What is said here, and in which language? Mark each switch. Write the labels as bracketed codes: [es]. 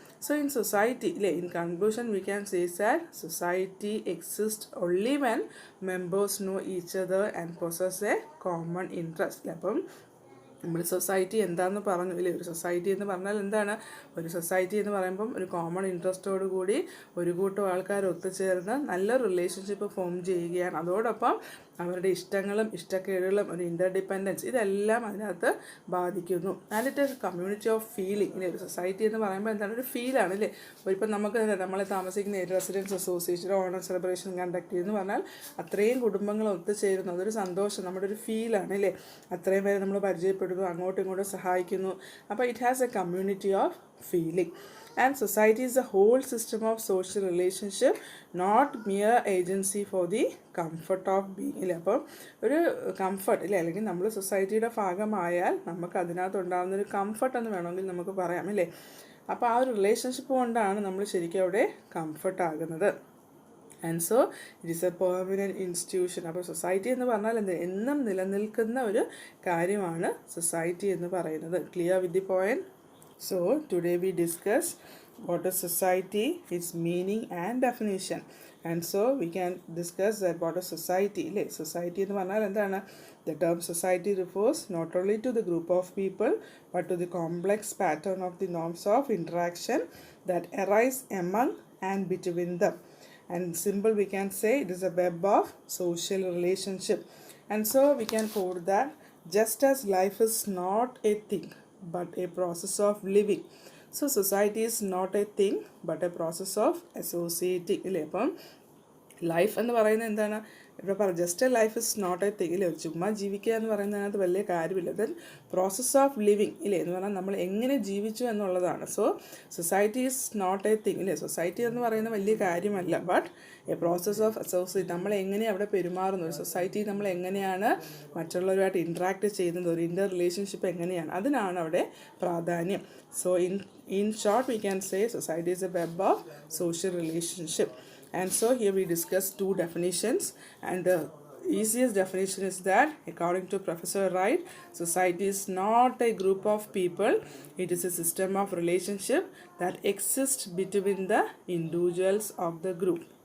[en] So in society, in conclusion, we can say that society exists only when members know each other and possess a common interest. [ml] അപ്പം നമ്മൾ society എന്താണെന്ന് പറഞ്ഞു ഇല്ലേ, ഒരു society എന്ന് പറഞ്ഞാൽ എന്താണ്? ഒരു സൊസൈറ്റി എന്ന് പറയുമ്പം ഒരു കോമൺ ഇൻട്രസ്റ്റോട് കൂടി ഒരു കൂട്ടം ആൾക്കാർ ഒത്തുചേർന്ന് നല്ല റിലേഷൻഷിപ്പ് ഫോം ചെയ്യുകയാണ്. അതോടൊപ്പം അവരുടെ ഇഷ്ടങ്ങളും ഇഷ്ടക്കേടുകളും ഒരു ഇൻ്റർഡിപ്പെൻഡൻസ് ഇതെല്ലാം അതിനകത്ത് ബാധിക്കുന്നു. [en] And it is community of feeling. [ml] ഇല്ലേ, ഒരു സൊസൈറ്റി എന്ന് പറയുമ്പോൾ എന്താണ്? ഒരു ഫീലാണ് അല്ലേ. ഇപ്പം നമുക്ക് നമ്മളെ താമസിക്കുന്ന residence association Onam celebration conduct ചെയ്യുന്നു പറഞ്ഞാൽ അത്രയും കുടുംബങ്ങൾ ഒത്തുചേരുന്നു, അതൊരു സന്തോഷം, നമ്മുടെ ഒരു ഫീലാണ് അല്ലേ. അത്രയും പേരെ നമ്മൾ പരിചയപ്പെടുന്നു, അങ്ങോട്ടും ഇങ്ങോട്ടും സഹായിക്കുന്നു. അപ്പോൾ [en] It has a community of feeling. And society is a whole system of social relationship, not mere agency for the comfort of being. [ml] ഇല്ലേ, അപ്പം ഒരു കംഫർട്ട് ഇല്ലേ, അല്ലെങ്കിൽ നമ്മൾ സൊസൈറ്റിയുടെ ഭാഗമായാൽ നമുക്ക് അതിനകത്ത് ഉണ്ടാകുന്നൊരു കംഫർട്ട് എന്ന് വേണമെങ്കിൽ നമുക്ക് പറയാം അല്ലേ. അപ്പോൾ ആ ഒരു റിലേഷൻഷിപ്പ് കൊണ്ടാണ് നമ്മൾ ശരിക്കും അവിടെ കംഫർട്ട് ആകുന്നത്. [en] And so it is a permanent institution. [ml] അപ്പോൾ സൊസൈറ്റി എന്ന് പറഞ്ഞാൽ എന്ത്? എന്നും നിലനിൽക്കുന്ന ഒരു കാര്യമാണ് സൊസൈറ്റി എന്ന് പറയുന്നത്. [en] Clear with the point? So today we discuss what is society, its meaning and definition. And so we can discuss that what is society. [ml] Society എന്ന് പറഞ്ഞാൽ എന്താണ്? [en] The term society refers not only to the group of people but to the complex pattern of the norms of interaction that arise among and between them. And simple we can say it is a web of social relationship. And so we can quote that just as life is not a thing but a process of living, so society is not a thing but a process of associating. [ml] ഇല്ലേ, അപ്പം life എന്ന് പറയുന്നത് എന്താണ്? ഇപ്പോൾ [en] just a life is not a thing [ml] ഇല്ലേ, ചുമ്മാ ജീവിക്കുക എന്ന് പറയുന്നതിനകത്ത് വലിയ കാര്യമില്ല. [en] then process of living [ml] ഇല്ലേ എന്ന് പറഞ്ഞാൽ നമ്മൾ എങ്ങനെ ജീവിച്ചു എന്നുള്ളതാണ്. [en] so society is not a thing [ml] ഇല്ലേ, സൊസൈറ്റി എന്ന് പറയുന്നത് വലിയ കാര്യമല്ല, [en] But a process of associate. [ml] നമ്മൾ എങ്ങനെ അവിടെ പെരുമാറുന്നു, ഒരു സൊസൈറ്റി നമ്മൾ എങ്ങനെയാണ് മറ്റുള്ളവരുമായിട്ട് ഇൻട്രാക്ട് ചെയ്യുന്നത്, ഒരു ഇൻ്റർ റിലേഷൻഷിപ്പ് എങ്ങനെയാണ്, അതിനാണ് അവിടെ പ്രാധാന്യം. [en] So in short we can say society is a web of social relationship. And so here we discuss two definitions, and the easiest definition is that according to Professor Wright, society is not a group of people, it is a system of relationship that exists between the individuals of the group.